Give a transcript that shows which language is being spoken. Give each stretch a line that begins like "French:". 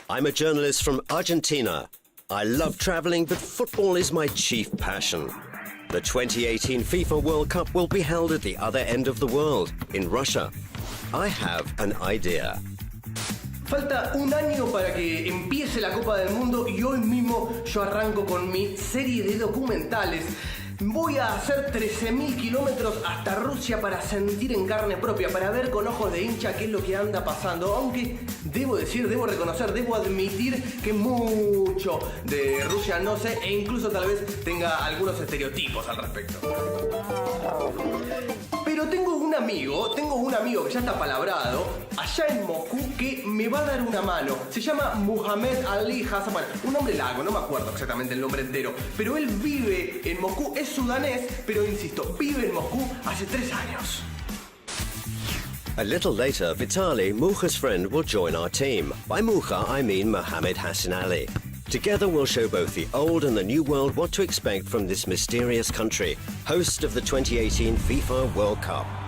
English: I'm a journalist from Argentina. I love traveling, but football is my chief passion. The 2018 FIFA World Cup will be held at the other end of the world, in Russia. I have an idea.
Spanish: Falta un año para que empiece la Copa del Mundo y hoy mismo yo arranco con mi serie de documentales. Voy a hacer 13.000 kilómetros hasta Rusia para sentir en carne propia, para ver con ojos de hincha qué es lo que anda pasando. Aunque debo reconocer, debo admitir que mucho de Rusia no sé e incluso tal vez tenga algunos estereotipos al respecto. Pero tengo un amigo que ya está palabrado allá en Moscú que me va a dar una mano. Se llama Muhammad Ali Hassan. Bueno, un nombre largo, no me acuerdo exactamente el nombre entero. Pero él vive en Moscú, es sudanés, pero insisto, vive en Moscú hace 3 años.
English: A little later, Vitaly, Mucha's friend, will join our team. By Mucha, I mean Mohammed Hassan Ali. Together we'll show both the old and the new world what to expect from this mysterious country, host of the 2018 FIFA World Cup.